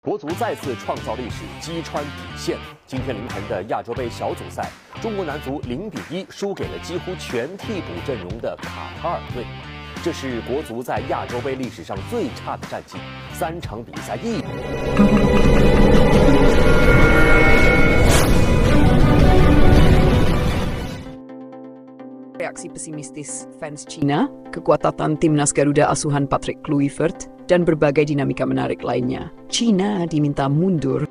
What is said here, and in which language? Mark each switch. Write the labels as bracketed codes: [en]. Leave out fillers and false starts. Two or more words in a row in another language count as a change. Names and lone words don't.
[zh] 国足再次创造历史，击穿底线。今天凌晨的亚洲杯小组赛，中国男足0-1输给了几乎全替补阵容的卡塔尔队。这是国足在亚洲杯历史上最差的战绩，3场比赛1。 [id] Reaksi pesimistis fans Cina, kekuatan timnas Garuda asuhan Patrick Kluivert, dan berbagai dinamika menarik lainnya. Cina diminta mundur.